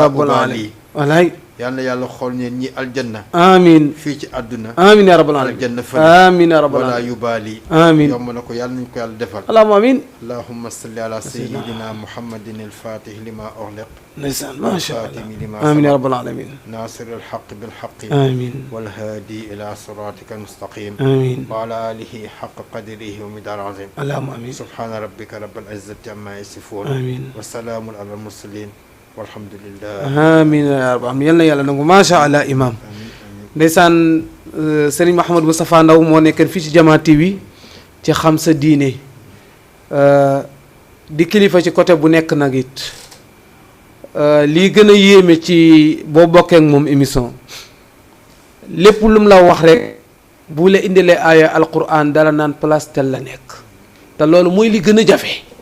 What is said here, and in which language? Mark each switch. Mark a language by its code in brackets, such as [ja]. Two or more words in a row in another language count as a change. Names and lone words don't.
[ar] رب العالمين والله [wo] yàlla na yàlla xool ñu ñii aljanna. [ar] amiin [wo] fii ci àdduna. [ar] آمين يا رب العالمين [wo] aljanna fële. [ar] آمين يا رب [wo] wala [ar] alamin [wo] yubaali. [ar] amiin [wo] yomb na ko yàlla nañu ko yàlla defal. [ar] اللهم آمين اللهم صل على سيدنا محمد الفاتح لما أغلق. [wo] ndeysaan [ar] ما شاء الله الخاتم لما آمين يا سبق رب العالمين ناصر الحق بالحق amiin والهادي إلى صراطك المستقيم amiin وعلى آله حق قدره ومدار عظيم اللهم آمين سبحان ربك رب العزة عما يصفون amiin وسلام على المرسلين والحمد لله آمين يا رب العالمين [wo] yal na yàlla nangu [ar] ما شاء الله [wo] imam ndeysaan Serigne Mouhamadou Moustapha Ndaw moo nekkoon fii ci Jamaa TV ci xam sa diine di kilifa ci côté bu nekk nag it lii gën a yéeme ci boo bokkee ak moom émission lépp lu mu la wax rek bu la indilee aaya alquran dala naan place tel la nekk te loolu mooy li gën a jafe